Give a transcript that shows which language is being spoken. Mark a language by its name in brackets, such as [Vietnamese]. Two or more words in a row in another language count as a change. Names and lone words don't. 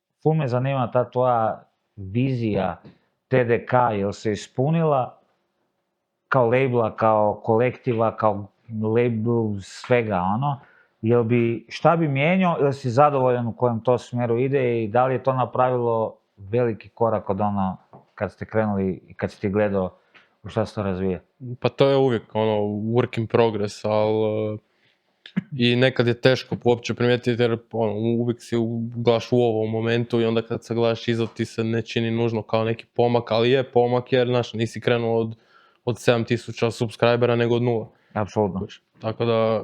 [Croatian] ful me zanima ta tvoja vizija TDK, jel se ispunila kao labela, kao kolektiva, kao label svega, ono, šta bi mijenjao, ili si zadovoljan u kojem to smjeru ide i da li je to napravilo veliki korak od ono kad ste krenuli i kad si ti gledao u šta se to razvije? Pa to je uvijek [English] work in progress, [Croatian] ali i nekad je teško uopće primijetiti jer uvijek si gledaš u ovom momentu i onda kad se gledaš iza ti se ne čini nužno kao neki pomak, ali je pomak jer nisi krenuo od 7000 subscribera nego od 0. Apsolutno. Tako da...